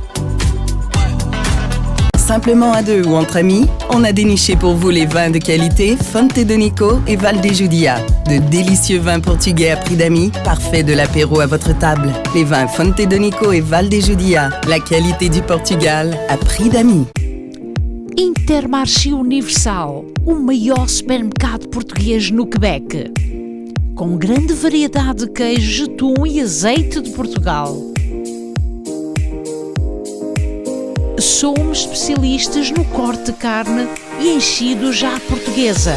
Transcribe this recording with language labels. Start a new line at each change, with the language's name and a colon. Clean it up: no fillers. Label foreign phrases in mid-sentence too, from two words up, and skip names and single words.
French: Simplement à deux ou entre amis, on a déniché pour vous les vins de qualité Fonte de Nico et Val de Judia. De délicieux vins portugais à prix d'amis, parfait de l'apéro à votre table. Les vins Fonte de Nico et Val de Judia, la qualité du Portugal à prix d'amis.
Portuguese: Intermarché Universal, o maior supermercado português no Quebec. Com grande variedade de queijos, atum e azeite de Portugal. Somos especialistas no corte de carne e enchidos à portuguesa.